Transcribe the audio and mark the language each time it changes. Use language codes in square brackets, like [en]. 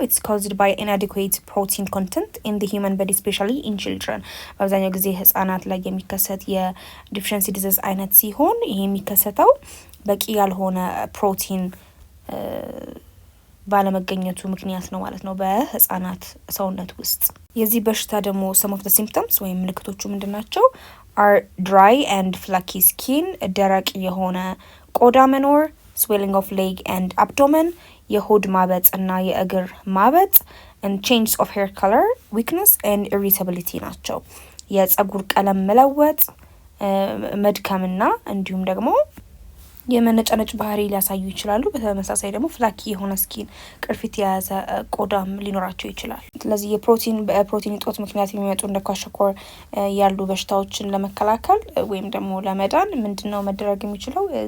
[en] it's caused by inadequate protein content in the human body especially in children [am] በአብዛኛው ጊዜ ህፃናት ላይ የሚከሰት የdeficiency disease አይነት ሲሆን ይሄ የሚከሰተው በቂ ያልሆነ ፕሮቲን ባለመገኘቱ ምክንያት ነው ማለት ነው በህፃናት ሰውነት ውስጥ። የዚህ በሽታ ደግሞ [en] some of the symptoms [am] ወይም ምልክቶቹ ምንድናቸው? [en] are dry and flaky skin [am] ደረቅ የሆነ ቆዳ መኖር [en] swelling of leg and abdomen [am] የሆድ ማበጥ እና የእግር ማበጥ [en] and change of hair color weakness and irritability ናቸው። [am] የጸጉር ቀለም መለወጥ፣ መድከምና እንዲሁም ደግሞ የመነጫነጭ ባህሪ ሊያሳዩ ይችላሉ። በተመሳሳይ ደግሞ ፍላኪ የሆነ ስኪን፣ ቅርፊት የያዘ ቆዳም ሊኖራቸው ይችላል። ስለዚህ በፕሮቲን እጦት ምክንያት የሚመጡ እንደ ኳሸኮር ያሉ በሽታዎችን ለመከላከል ወይም ደግሞ ለመዳን ምንድነው መደረግ የሚችለው